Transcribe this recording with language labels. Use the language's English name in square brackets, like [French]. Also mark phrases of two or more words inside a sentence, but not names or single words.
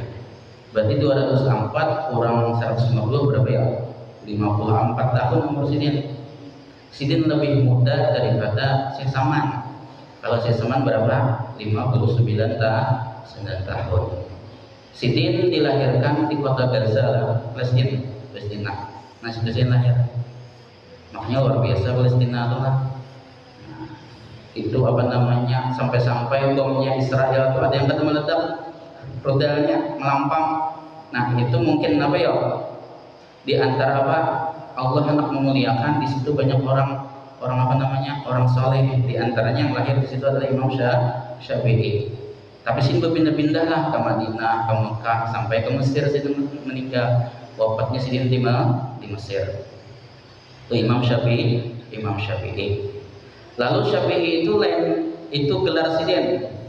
[Indonesian] Berarti 204 kurang 150 berapa ya? 54 tahun umur Sidin. Sidin lebih muda daripada Syekh Saman. Kalau Syekh Saman berapa? 59 tahun. Sidin dilahirkan di kota Gaza, Palestina. Nah, Sidin lahir. Makanya luar biasa Palestina itu lah. Nah, itu apa namanya? Sampai-sampai bomnya Israel itu ada yang kata meledak, rudalnya melampang. Nah, itu mungkin apa ya? Di antara apa? Allah hendak memuliakan, di situ banyak orang apa namanya? Orang soleh. Di antaranya yang lahir di situ adalah Imam Syafi'i. Tapi Sidin berpindah-pindah lah ke Madinah, ke Mekah, sampai ke Mesir. Sidin meninggal, wafatnya Sidin di Mesir. Itu Imam Syafi'i. Lalu Syafi'i itu itu gelar Sidin.